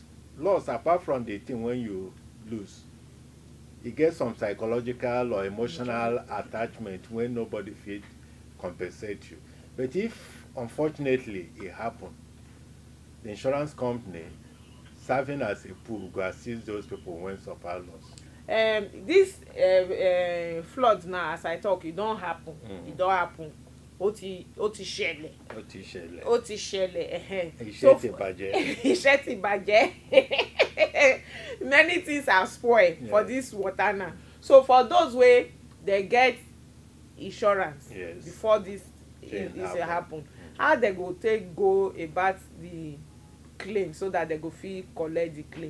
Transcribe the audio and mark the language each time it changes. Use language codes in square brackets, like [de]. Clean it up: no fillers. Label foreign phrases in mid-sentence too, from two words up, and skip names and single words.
[pcm] Loss, apart from the thing when you lose, you get some psychological or emotional attachment when nobody fit compensate you. But if unfortunately it happen, the insurance company serving as a pool go assist those people when suffer loss. This flood now, as I talk, it don't happen. It don't happen. [yo] Ó ti ṣẹlẹ̀. Iṣẹ́ ti bàjẹ́. [pcm] Many things are spoiled for this water now. So for those way they get insurance before this happen, how they go take go about the claim so that they go fit collect the claim?